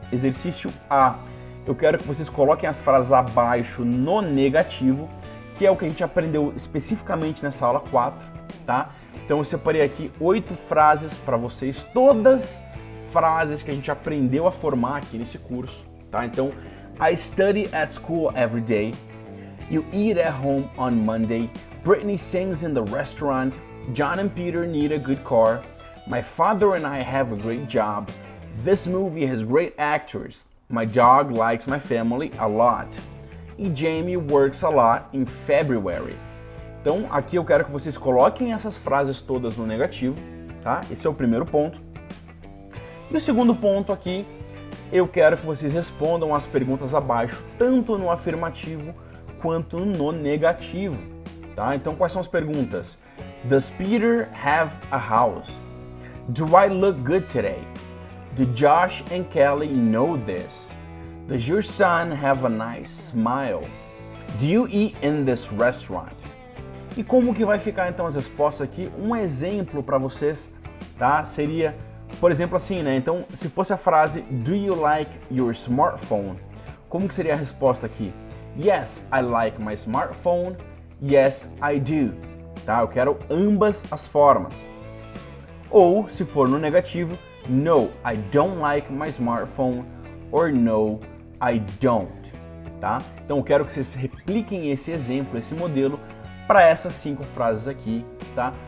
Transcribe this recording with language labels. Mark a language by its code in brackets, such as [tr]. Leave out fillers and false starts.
[pt] Exercício A, eu quero que vocês coloquem as frases abaixo no negativo, que é o que a gente aprendeu especificamente nessa aula 4, tá? Então eu separei aqui 8 frases para vocês, todas frases que a gente aprendeu a formar aqui nesse curso, tá? Então, [en] I study at school every day. You eat at home on Monday. Britney sings in the restaurant. John and Peter need a good car. My father and I have a great job. This movie has great actors. My dog likes my family a lot. E Jamie works a lot in February. [pt] Então, aqui eu quero que vocês coloquem essas frases todas no negativo, tá? Esse é o primeiro ponto. E o segundo ponto aqui, eu quero que vocês respondam as perguntas abaixo, tanto no afirmativo quanto no negativo, tá? Então, quais são as perguntas? [en] Does Peter have a house? Do I look good today? Do Josh and Kelly know this? Does your son have a nice smile? Do you eat in this restaurant? [pt] E como que vai ficar então as respostas aqui? Um exemplo para vocês, tá? Seria, por exemplo, assim, né? Então, se fosse a frase [en] Do you like your smartphone? [pt] Como que seria a resposta aqui? [en] Yes, I like my smartphone. Yes, I do. [pt] Tá? Eu quero ambas as formas. Ou, se for no negativo, [en] No, I don't like my smartphone. Or No, I don't. [pt] Tá? Então, eu quero que vocês repliquem esse exemplo, esse modelo, para essas 5 frases aqui, tá?